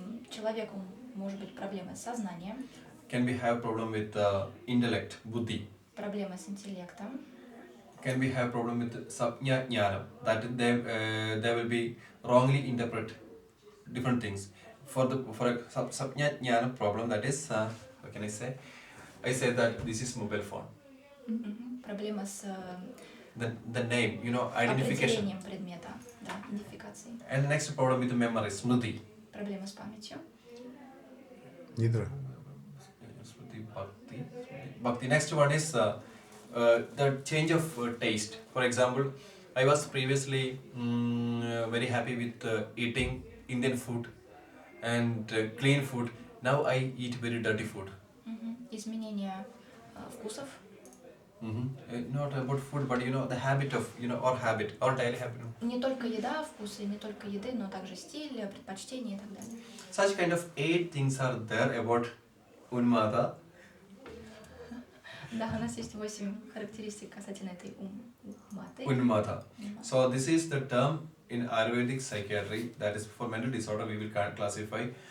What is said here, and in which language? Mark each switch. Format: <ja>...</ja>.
<ru>Человеку может быть проблема с сознанием,</ru> <en>Can be have problem with the intellect, buddhi.</en> <ru>проблема с интеллектом,</ru> <en>Can be have problem with sapnya jnana, that they will be wrongly interpret different things. For a sapnya jnana problem, that is what can I say? I say that this is mobile phone.</en> <ru>проблема с</ru> <en>The name, you know, identification.</en> <ru>определением предмета, да, идентификацией,</ru> <en>And the next problem with the memory, smriti.</en> <ru>проблема с памятью. Нидра.</ru> <en>Smriti, bhakti. Next one is the change of taste. For example, I was previously very happy with eating Indian food and clean food. Now I eat very dirty food.</en> <ru>Изменение вкусов.</ru> <en>Not about food, but you know the habit of or daily habit.</en> <ru>Не только еда, вкусы, не только еды, но также стиль, предпочтения и так далее.</ru> <en>Such kind of 8 things are there about unmata.</en> <ru>Да, у нас есть 8 характеристик касательно этой умматы.</ru> <en>Unmata. So this is the term in Ayurvedic psychiatry, that is for mental disorder we will classify.</en>